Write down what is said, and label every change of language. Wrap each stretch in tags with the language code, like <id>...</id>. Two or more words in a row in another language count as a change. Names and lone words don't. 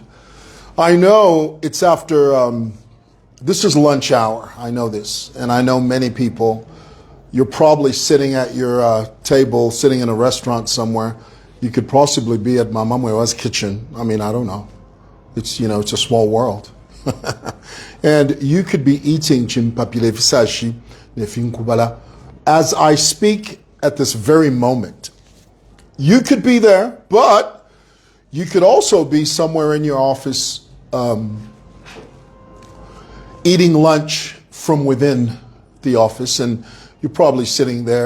<en>I know it's after, this is lunch hour. I know this. And I know many people, you're probably sitting at your table, sitting in a restaurant somewhere. You could possibly be at Mama Mwewa's kitchen. I mean, I don't know. It's, it's a small world. And you could be eating</en> <bem>chimpapile visashi, nefinkubala,</bem> <en>as I speak at this very moment. You could be there, but you could also be somewhere in your office eating lunch from within the office, and you're probably sitting there.</en>